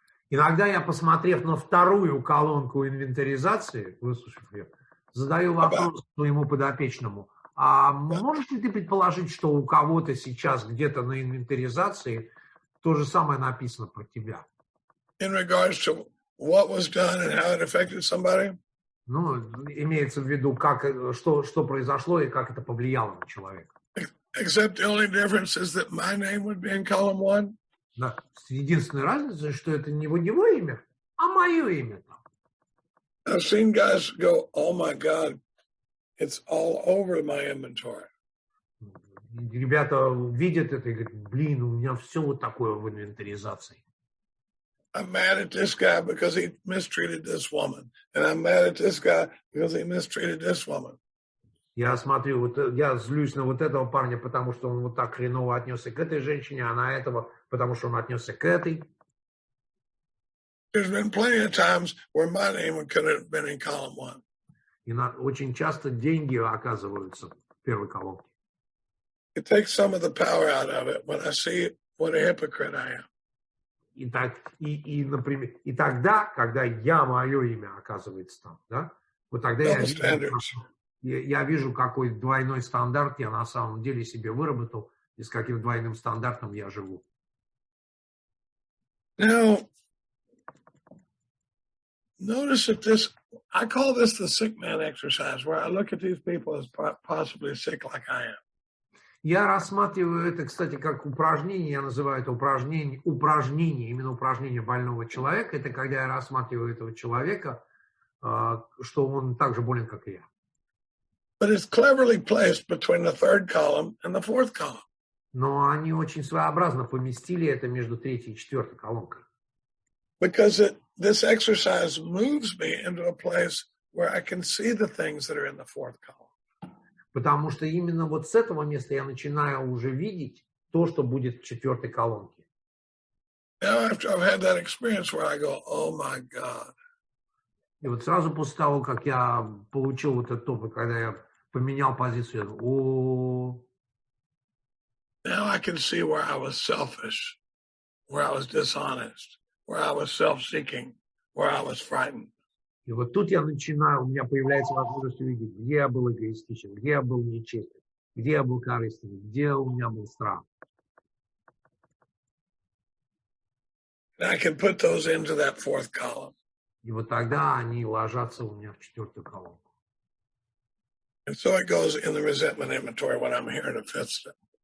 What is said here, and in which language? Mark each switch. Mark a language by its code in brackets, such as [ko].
[ru] Иногда я, посмотрев на вторую колонку инвентаризации, выслушав ее, задаю вопрос своему подопечному. А можешь ли ты предположить, что у кого-то сейчас где-то на инвентаризации то же самое написано про тебя? [en] In regards to what was done and how it affected somebody? [ru] Ну, имеется в виду, что произошло и как это повлияло на человека. [en] Except the only difference is that my name would be in column 1. [ru] Да. Единственная разница, что это не его имя, а мое имя там. [en] I've seen guys go, oh my God, it's all over my inventory. [ru] Ребята видят это и говорят, блин, у меня все вот такое в инвентаризации. [en] I'm mad at this guy because he mistreated this woman. And I'm mad at this guy because he mistreated this woman. [ru] Я смотрю, я злюсь на вот этого парня, потому что он вот так хреново отнесся к этой женщине, а на этого, потому что он отнесся к этой. [en] There's been plenty of times where my name could have been in column 1. [ru] И очень часто деньги оказываются в первой колонке. [en] It takes some of the power out of it when I see what a hypocrite I am. [ru] Например, и тогда, когда мое имя оказывается там, да, вот тогда я вижу, какой двойной стандарт я на самом деле себе выработал и с каким двойным стандартом я живу. [en] Now, notice that I call this the sick man exercise, where I look at these people as possibly sick like I am. [ru] Я рассматриваю это, кстати, как упражнение, я называю это упражнение, именно упражнение больного человека. Это когда я рассматриваю этого человека, что он так же болен, как и я. [en] But it's cleverly placed between the third column and the fourth column. [ru] Но они очень своеобразно поместили это между третьей и четвертой колонкой. [en] Because this exercise moves me into a place where I can see the things that are in the fourth column. [ru] Потому что именно вот с этого места я начинаю уже видеть то, что будет в четвертой колонке. [en] Now, after I've had that experience where I go, oh my God. [ru] И вот сразу после того, как я получил вот этот опыт, когда я поменял позицию, я говорю, [en] Now I can see where I was selfish, where I was dishonest, where I was self-seeking, where I was frightened. [ru] И вот тут я начинаю, у меня появляется возможность увидеть, где я был эгоистичен, где я был нечестен, где я был корыстным, где у меня был страх. [en] And I can put those into that fourth column. [ru] И вот тогда они ложатся у меня в четвертую колонку. [en] And so it goes in the resentment inventory when I'm here in a fifth step.